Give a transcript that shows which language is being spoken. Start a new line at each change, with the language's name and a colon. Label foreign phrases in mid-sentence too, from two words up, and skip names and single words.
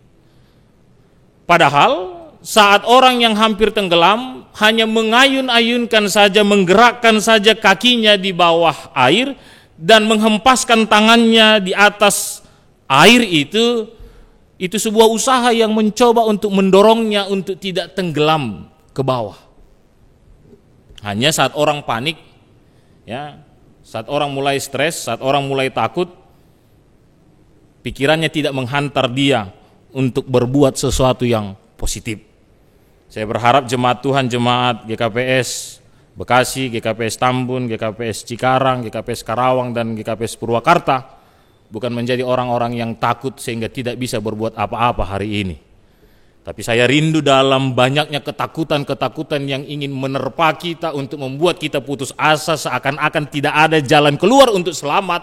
Indonesian: Padahal saat orang yang hampir tenggelam hanya mengayun-ayunkan saja, menggerakkan saja kakinya di bawah air dan menghempaskan tangannya di atas air itu sebuah usaha yang mencoba untuk mendorongnya untuk tidak tenggelam ke bawah. Hanya saat orang panik, ya, saat orang mulai stres, saat orang mulai takut, pikirannya tidak menghantar dia untuk berbuat sesuatu yang positif. Saya berharap jemaat Tuhan, jemaat GKPS Bekasi, GKPS Tambun, GKPS Cikarang, GKPS Karawang, dan GKPS Purwakarta bukan menjadi orang-orang yang takut sehingga tidak bisa berbuat apa-apa hari ini. Tapi saya rindu dalam banyaknya ketakutan-ketakutan yang ingin menerpa kita untuk membuat kita putus asa seakan-akan tidak ada jalan keluar untuk selamat.